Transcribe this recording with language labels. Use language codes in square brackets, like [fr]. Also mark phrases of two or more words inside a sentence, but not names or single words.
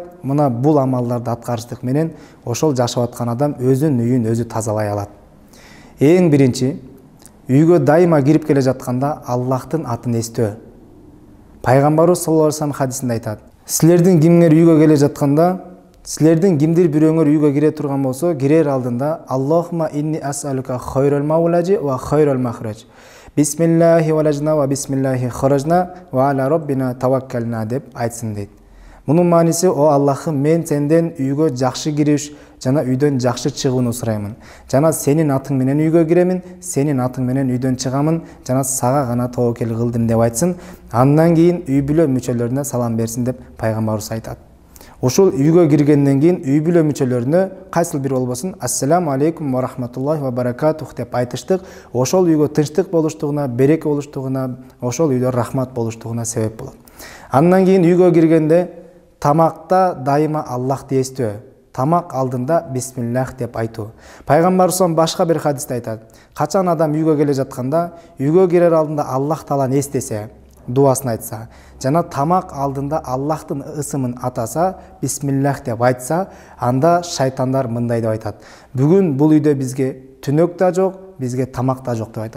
[ky] Мына бул амалдарды аткарыштык менен ошол жашап аткан адам өзүнүн үйүн өзү тазалай алат. Эң биринчи, үйгө дайыма кирип келе жатканда Аллахтын атын эстөө. Пайгамбарыбыз [ar] صلى الله عليه وسلم [ky] хадисинде айтат: силердин кимдир үйгө келе жатканда, силердин кимдир бирөөңөр үйгө кире турган болсо, кирер алдында [ar] اللهم إني أسألك خير المولج وخير المخرج. بسم الله ولجنا وبسم الله خرجنا وعلى ربنا توكلنا [ky] деп айтсын дейт. Мунун мааниси: о Аллахым, мен сенден үйгө жакшы кириш жана үйдөн жакшы чыгууну сураймын. Жана сенин атың менен үйгө киремин, сенин атың менен үйдөн чыгамын, жана сага гана тобокел кылдым деп айтсын. Андан кийин үй бүлө мүчөлөрүнө салам берсин деп пайгамбарыбыз айтат. Ошол үйгө киргенден кийин үй бүлө мүчөлөрүнө кайсыл бир болбосун [ar] السلام عليكم ورحمة الله وبركاته [ky] деп айтыштык. Ошол үйгө тынчтык болуштугуна, береке болуштугуна, ошол үйдө рахмат болуштугуна себеп болот. Андан кийин үйгө киргенде тамакта дайыма Аллахты эстөө. Тамак алдында бисмиллах деп айтуу. Пайгамбарыбыз башка бир хадисте айтат: качан адам үйгө келе жатканда, үйгө кирер алдында Аллах тааланы эстесе, дуасын айтса, жана тамак алдында Аллахтын ысымын атаса, бисмиллах деп айтса, анда шайтандар мындай деп айтат: бүгүн бул үйдө бизге түнөк да жок, бизге тамак да жок деп айтат.